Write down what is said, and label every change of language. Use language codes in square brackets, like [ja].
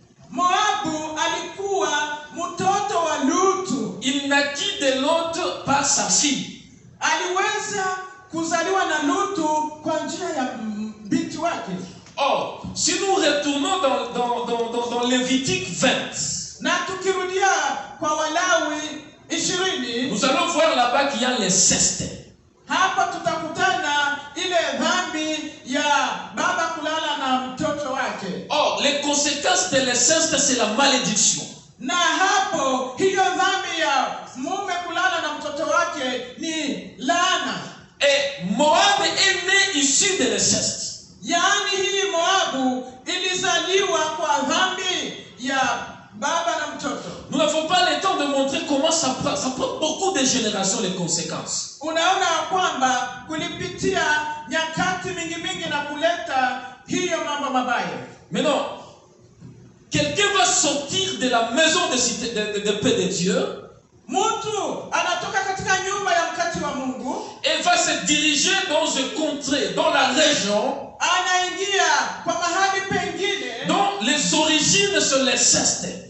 [sw] Moabu alikuwa mtoto wa Lutu. [fr] Il naquit de Lot par sa fille. [sw] Aliweza kuzaliwa na Lutu kwa njia ya binti wake. [fr] Or, si nous retournons dans Lévitique 20, [sw] na tukirudia kwa Walawi 20, [fr] nous allons voir là-bas qu'il y a l'inceste. [sw] Hapa tutakutana ile dhambi ya baba kulala na mtoto wake. [fr] Or, les conséquences de l'inceste, c'est la malédiction. [sw] Na hapo hiyo dhambi ya mume kulala na mtoto wake ni laana. [fr] Et Moab est né issu de l'inceste. [sw] Yaani hii Moabu ilizaliwa kwa dhambi ya baba na mtoto. [fr] Nous n'avons pas le temps de montrer comment ça prend beaucoup de générations les conséquences. [sw] Unaona kwamba kulipitia nyakati mingi na kuleta hiyo mambo mabaya. [fr] Maintenant, quelqu'un va sortir de la maison de paix de Dieu. [sw] Mtu anatoka katika nyumba ya mkati wa Mungu. [fr] Et va se diriger dans une contrée, dans la région. [sw] Anaingia kwa mahali pengine. [fr] Dont les origines sont l'inceste.